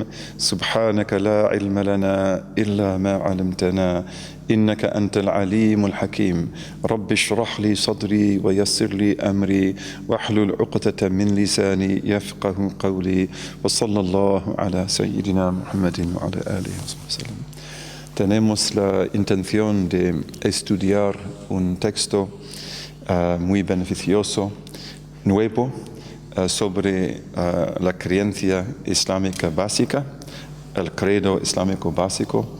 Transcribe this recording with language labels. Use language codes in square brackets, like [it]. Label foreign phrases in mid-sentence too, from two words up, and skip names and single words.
[ar] سبحانك لا علم لنا إلا ما علمتنا إنك أنت العليم الحكيم. رب اشرح لي صدري ويسر لي أمري واحلل عقدة من لساني يفقه قولي. وصلى الله على سيدنا محمد وعلى آله وسلم. [es] Tenemos la intención de estudiar un texto muy beneficioso, nuevo, sobre la creencia islámica básica, el credo islámico básico.